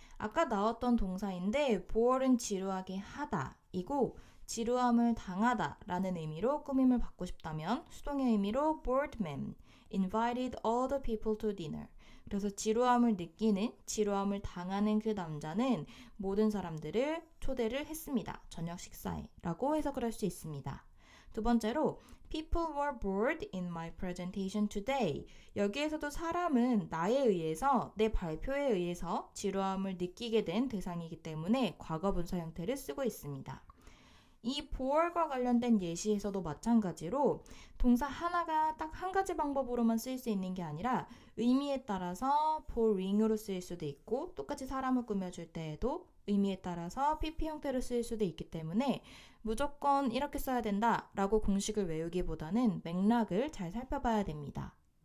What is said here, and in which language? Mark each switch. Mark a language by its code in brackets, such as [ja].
[ko] 아까 나왔던 동사인데 bored은 지루하게 하다 이고 지루함을 당하다 라는 의미로 꾸밈을 받고 싶다면 수동의 의미로 [en] bored man invited all the people to dinner. [ko] 그래서 지루함을 느끼는, 지루함을 당하는 그 남자는 모든 사람들을 초대를 했습니다. 저녁 식사에 라고 해석을 할 수 있습니다. 두 번째로 [en] People were bored in my presentation today. [ko] 여기에서도 사람은 나에 의해서, 내 발표에 의해서 지루함을 느끼게 된 대상이기 때문에 과거 분사 형태를 쓰고 있습니다. 이 bore과 관련된 예시에서도 마찬가지로 동사 하나가 딱 한 가지 방법으로만 쓰일 수 있는 게 아니라 의미에 따라서 boring으로 쓰일 수도 있고 똑같이 사람을 꾸며줄 때에도 의미에 따라서 pp 형태로 쓰일 수도 있기 때문에 무조건 이렇게 써야 된다 라고 공식을 외우기보다는 맥락을 잘 살펴봐야 됩니다.